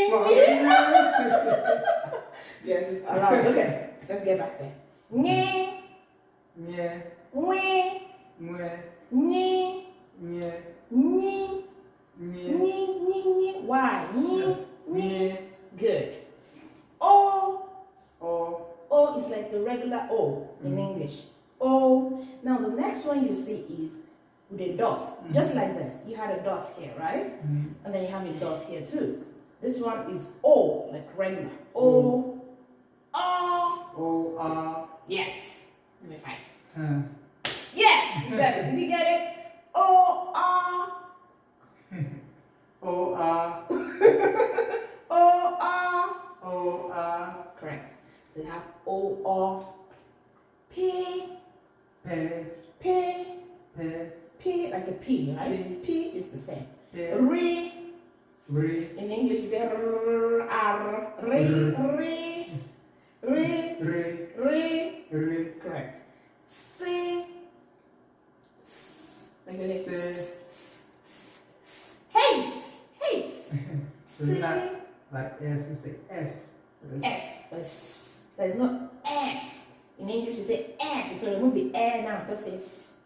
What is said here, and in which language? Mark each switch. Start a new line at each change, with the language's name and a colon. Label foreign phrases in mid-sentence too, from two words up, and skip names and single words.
English: Yes, it's allowed. Okay, let's get back there. Nye, Yeah. we, Mwe. nye, Yeah. nye, Yeah. nye. Why? Nye, nye. Yeah. Good. O. Oh. O is like the regular O in English. O. Now the next one you see is with a dot, just like this. You had a dot here, right? And then you have a dot here too. This one is O, like regular. O. O. O. Yes. Give me 5. Huh. Yes, you got it. Did you get it? O. O. O. O. Correct. So you have O. P. Pe. P. Pe. P like a P, right? P is the same. Pe. Re. Re. In English, you say R. R. Re. Re. Re. Re. Re. Re. Correct. C. S. Like a Se. Hey. Hey. So it's not like S, we say S. S. There's no S. In English, you say S. So remove the air now. Just say S.